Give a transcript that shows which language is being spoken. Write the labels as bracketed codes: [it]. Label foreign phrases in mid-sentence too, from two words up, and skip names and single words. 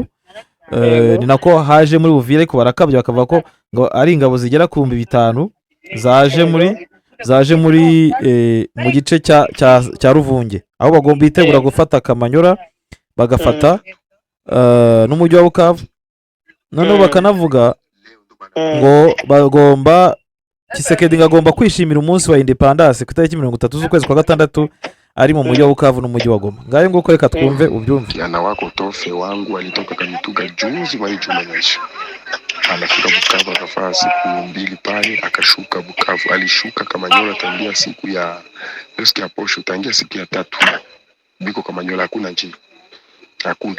[rw] Ni nako haje muri Buvira, ariko barakabye bakavuga ko ngo ari ingabo zigera ku 5,000 zaje zaje muri mu gice cya Ruvunge, aho bagomba bitegura gufata Kamanyola bagafata n'umujyi wa Bukavu. Noneho bakanavuga ngo bagomba Tshisekedi ngagomba kwishimira umunsi wa independence ku itariki 30 z'ukwezi kwa gatandatu ari mu mujyi wa Bukavu n'umujyi wa Goma. Ngayo nguko reka twumve ubyumve. [sw] Kijana wako Tofe wangu alitoka Kamituga juzi wa juma nyesha, anafika Bukavu akafanya siku 2 pale, akashuka Bukavu. Alishuka Kamanyola tangia siku ya posho, tangia siku ya 3 biko Kamanyola hakuna njia, hakuna.